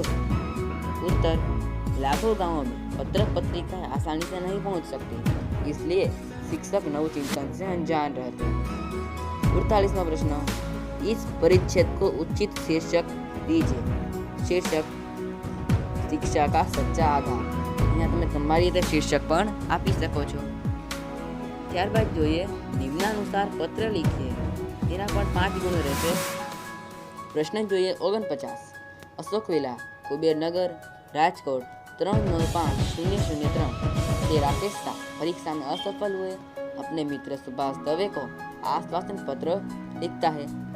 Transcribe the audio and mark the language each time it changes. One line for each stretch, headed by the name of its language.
Hindi: उत्तर, लाखों गांवों में पत्र पत्रिकाएं आसानी से नहीं पहुंच सकती, इसलिए शिक्षक नवचिंतन से अनजान रहते हैं. 48वां प्रश्न, इस परिच्छेद को उचित शीर्षक दीजिए. शीर्षक शिक्षा का सच्चा आधार.
Gujarati: અહીંયા તમે તમારી રીતે શીર્ષક પણ આપી શકો છો. ત્યારબાદ જોઈએ નિમ્નાનુસાર પત્ર લીખીએ. તેના પણ 5 ગુણ રહેશે. પ્રશ્ન જોઈએ 49.
Hindi: અશોક વિલા, કુબેરનગર, રાજકોટ 395-003 से राकेश शाह परीक्षा में असफल हुए. अपने मित्र सुभाष दवे को आश्वासन पत्र लिखता है.